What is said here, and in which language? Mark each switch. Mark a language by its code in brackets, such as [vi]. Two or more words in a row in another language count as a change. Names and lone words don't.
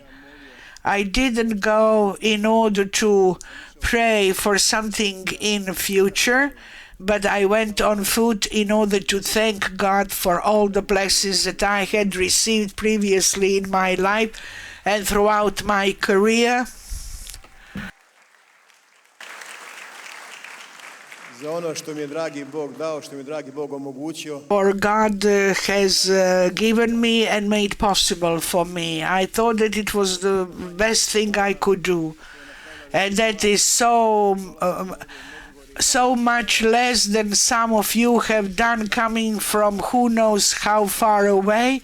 [en] I didn't go in order to pray for something in the future, but I went on foot in order to thank God for all the blessings that I had received previously in my life and throughout my career. [hr] Za ono što mi je dragi Bog dao, što mi je dragi Bog omogućio. [en] For God has given me and made possible for me. I thought that it was the best thing I could do. And that is so much less than some of you have done coming from who knows how far away.